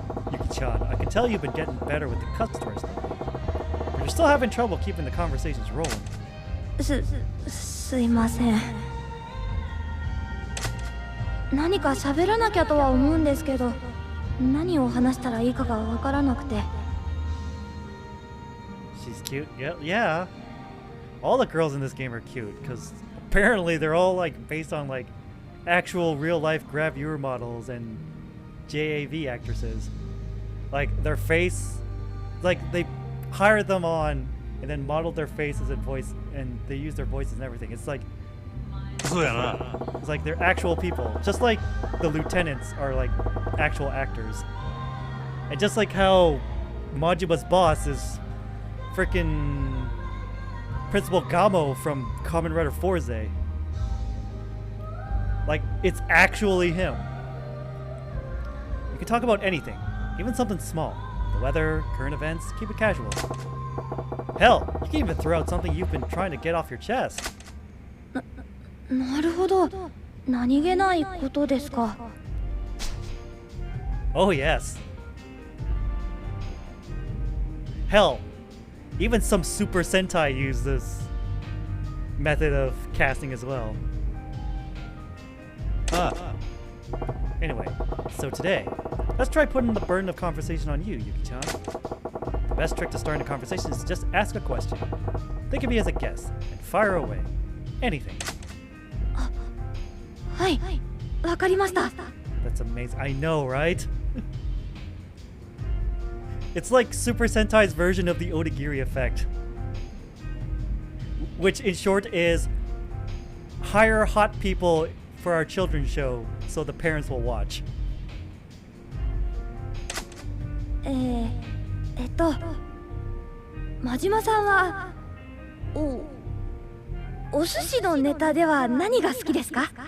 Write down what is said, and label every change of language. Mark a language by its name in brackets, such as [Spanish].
[English] Yuki-chan, I can tell you've been getting better with the customers lately. But you're still having trouble keeping the conversations rolling. [Japanese] すいません何か喋らなきゃとは思うんですけど何を話したらいいかがわからなくて [English] She's cute. Yeah. All the girls in this game are cute, because apparently they're all like based on like actual real life gravure models and JAV actresses. Like their face, like they hired them on and then modeled their faces and voice, and they use their voices and everything. It's like [Japanese] そうやな [English] it's like they're actual people, just like the lieutenants are like actual actors, and just like how Majima's boss is freaking Principal Gamo from Kamen Rider Forze. Like it's actually him. You can talk about anything, even something small. The weather, current events, keep it casual. Hell, you can even throw out something you've been trying to get off your chest. [Japanese] なるほど何気ないことですか [English] Oh yes. Hell, even some Super Sentai use this method of casting as well. Anyway, so today, let's try putting the burden of conversation on you, Yuki-chan. The best trick to starting a conversation is just ask a question. Think of me as a guest and fire away. Anything. [Japanese] はいわかりました [English] That's amazing. I know, right? It's like Super Sentai's version of the Odagiri effect. Which, in short, is hire hot people for our children's show so the parents will watch. [Japanese] 真島さんはお寿司のネタでは何が好きですか